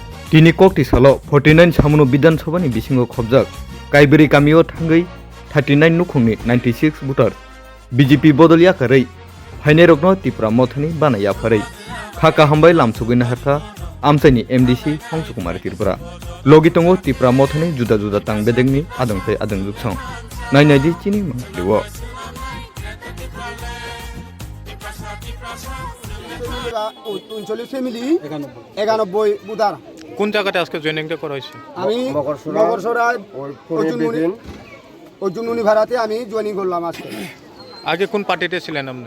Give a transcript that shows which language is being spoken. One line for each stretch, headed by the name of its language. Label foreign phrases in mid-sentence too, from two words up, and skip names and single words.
Kok Borok: Tini kokti salo 49 samuno Bidhan Sabha ni bisingo khobjak Kaiberi kamio thangai 39 nukhungni 96 voter BJP bodolya karai haine rokno Tripura mothani banaya pharai khaka hambai lamsugina hartha amsaini MDC Hongsukumar Tripura logitongo Tripura mothani juda juda tangbedengni adangtai adangjuksang nainadi chini mangriwo
Bangla: কোন জায়গাতে আজকে জয়েনিংটা করা হয়েছে? আমি মগরসরায় অর্জুনমণি ভাড়াতে আমি জয়েনিং করলাম আজকে। আগে কোন পার্টিতে ছিলেন আপনি?